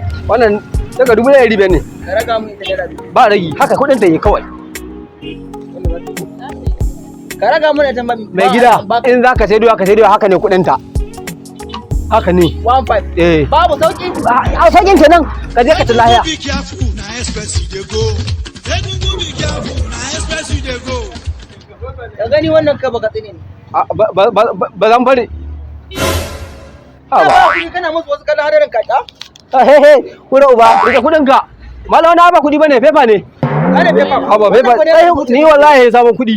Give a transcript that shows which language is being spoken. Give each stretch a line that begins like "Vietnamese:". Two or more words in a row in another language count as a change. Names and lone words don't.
Hausa: Wannan daga 1500 ne. Ka raga mun ita da biyu. Ba ragi haka kudin ta yi kawai. Ka raga mun ita Mai gida in zaka sai doya haka ne kudin ta. Haka ne. 15. Eh. Babu sauki. A saukin ta nan ka je ka ci lahiya.
Nigerian Pidgin: Be careful, na express you dey go. Egungun be careful, na express you dey go.
Hausa: Ka gani wannan ka baka tsine ne. Ba zan bari. Ha ba. Kana musu wasu kallon hadarin kaka? He he, kura uba, rike kudin ka. Malam na ba kudi bane, fefa ne. Kana fefa. Ha ba fefa. Ni wallahi sabon kudi.